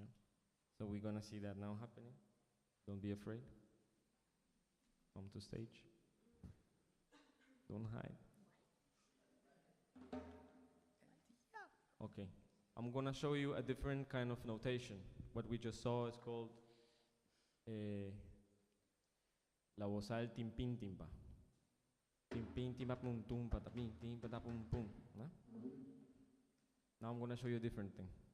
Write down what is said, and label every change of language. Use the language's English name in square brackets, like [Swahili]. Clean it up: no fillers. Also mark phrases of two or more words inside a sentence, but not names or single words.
[English] So we're gonna see that now happening. Don't be afraid. Come to stage. Don't hide. Okay. I'm gonna show you a different kind of notation. What we just saw is called [Spanish] la voz al timpin timpa. Timpin timpa pum tum patapin tim patapum pum. [English] Now I'm gonna show you a different thing.